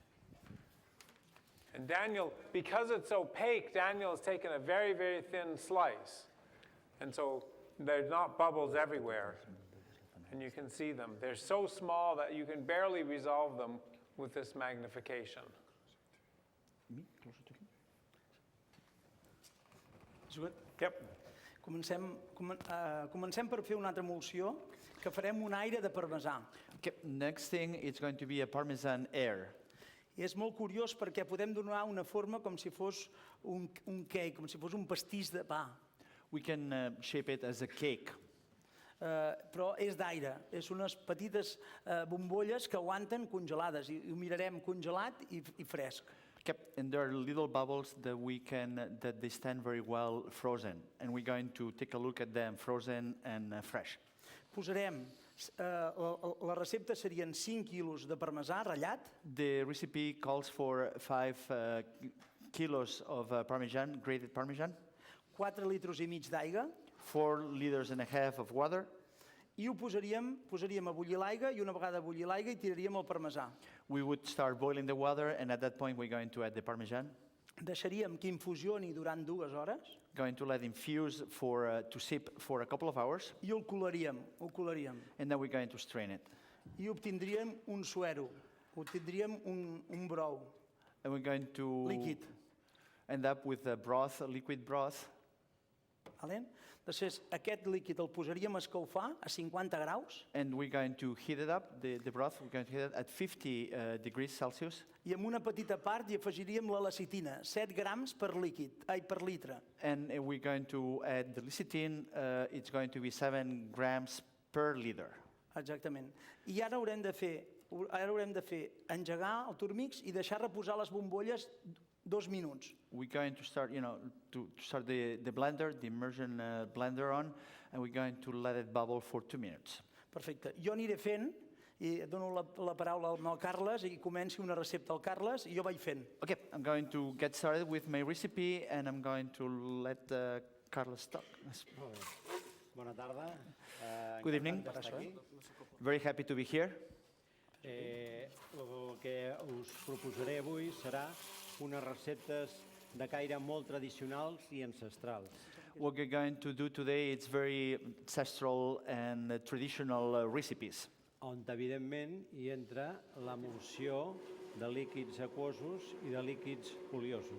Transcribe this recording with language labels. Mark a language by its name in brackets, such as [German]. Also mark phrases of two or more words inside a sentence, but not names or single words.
[English] And Daniel, because it's opaque, Daniel has taken a very, very thin slice. And so there's not bubbles everywhere. And you can see them. They're so small that you can barely resolve them with this magnification. És good? Yep. [Catalan] Comencem per fer una altra emulsió, que farem un aire de parmesà. [English] Okay, next thing is going to be a Parmesan air. [Catalan] I és molt curiós perquè podem donar una forma com si fos un cake, com si fos un pastís de pa. [English] We can shape it as a cake. [Catalan] Però és d'aire, és unes petites bombolles que aguanten congelades i ho mirarem congelat i fresc. [English] Okay, and there are little bubbles that they stand very well frozen, and we're going to take a look at them frozen and fresh. [Catalan] Posarem, la recepta serien 5 quilos de parmesà ratllat, [English] The recipe calls for 5 kilos of Parmesan, grated Parmesan, [Catalan] 4 litres i mig d'aigua, [English] 4 liters and a half of water. [Catalan] i ho posaríem a bullir l'aigua i una vegada bullir l'aigua hi tiraríem el parmesà. [English] We would start boiling the water, and at that point we're going to add the Parmesan. [Catalan] Deixaríem que infusioni durant 2 hores [English] Going to let infuse to sip for a couple of hours, [Catalan] i el colaríem, [English] and then we're going to strain it. [Catalan] I obtindríem un suero, obtindríem un brou [English] And we're going to [Catalan] líquid. [English] end up with a broth, a liquid broth. [Catalan] D'acord? Després, aquest líquid el posaríem a escalfar a 50 graus [English] And we're going to heat it up, the broth, we're going to heat it at 50 degrees Celsius. [Catalan] i en una petita part hi afegiríem la lecitina, 7 grams per litre. [English] And we're going to add the lecithin, it's going to be 7 grams per liter. [Catalan] Exactament. I ara haurem de fer engegar el turmix i deixar reposar les bombolles 2 minuts. [English] We're going to start, to start the blender, the immersion blender on, and we're going to let it bubble for 2 minutes. [Catalan] Perfecte. Jo aniré fent i dono la paraula al Carles i comenci una recepta al Carles i jo vaig fent. [English] Okay, I'm going to get started with my recipe, and I'm going to let Carlos talk. [Catalan] Bona tarda. [English] Good evening. [Catalan] Encantat d'estar aquí. [English] Very happy to be here. [Catalan] El que us proposaré avui serà unes receptes de caire molt tradicionals i ancestrals. [English] What we're going to do today, it's very ancestral and traditional recipes, [Catalan] On, evidentment, hi entra l'emulsió de líquids aquosos i de líquids oliosos.